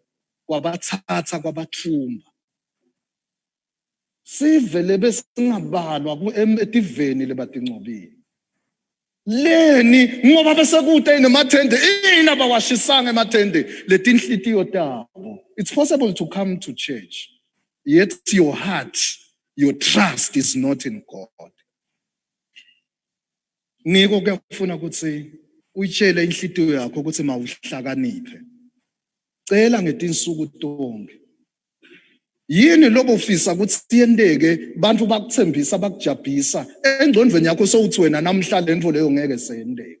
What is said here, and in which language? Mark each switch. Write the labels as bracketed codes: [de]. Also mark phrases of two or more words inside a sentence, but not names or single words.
[ss] Kwabathatha kwabathumba. Sivele besingabalwa etiveni lebatincobile. Leni ngoba besekude nemathende ina bawashisanga emathende letinhlitiyo tabo. [en] It's possible to come to church, yet your heart, your trust is not in God. [ss] Ngiko kuyafuna ukuthi uyitshele inhlitiyo yakho ukuthi mawuhlakaniphe. Cela ngetinsuku tonke. Yini lobo ufisa ukuthi siyendeke bantu bakuthembisa bakujabhisa engcondweni yakho sowuthi wena namhla lento leyo ngeke seyendeke.